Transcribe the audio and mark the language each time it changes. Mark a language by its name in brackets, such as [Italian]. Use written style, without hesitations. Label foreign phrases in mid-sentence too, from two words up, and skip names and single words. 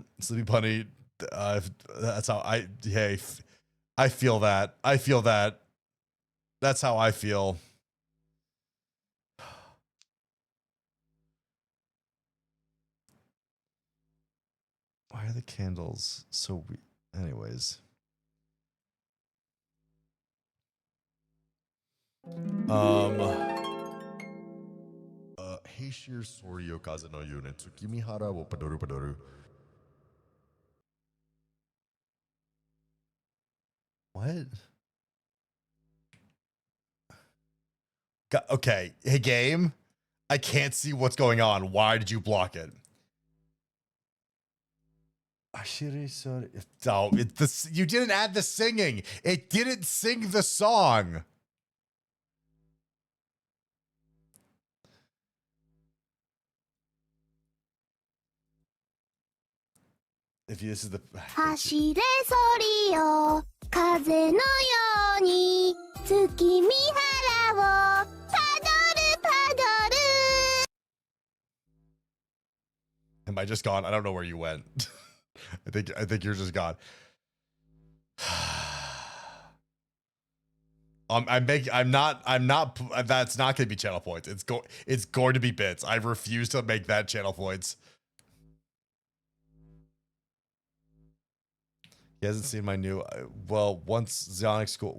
[English] Sleepy Bunny, that's how I feel that. I feel that. That's how I feel. Why are the candles so weird? Anyways. [Japanese] 走れソリよ風のように月見原をパドルパドル. [English] What? Okay. Hey, game. I can't see what's going on. Why did you block it? Oh, you didn't add the singing. It didn't sing the song. If this is the [Japanese] 走れソリよ風のように月見原をパドルパドル [English] Am I just gone? I don't know where you went. I think you're just gone. I'm not that's not gonna be channel points. It's going to be bits. I refuse to make that channel points. He hasn't seen my new once Zionic School.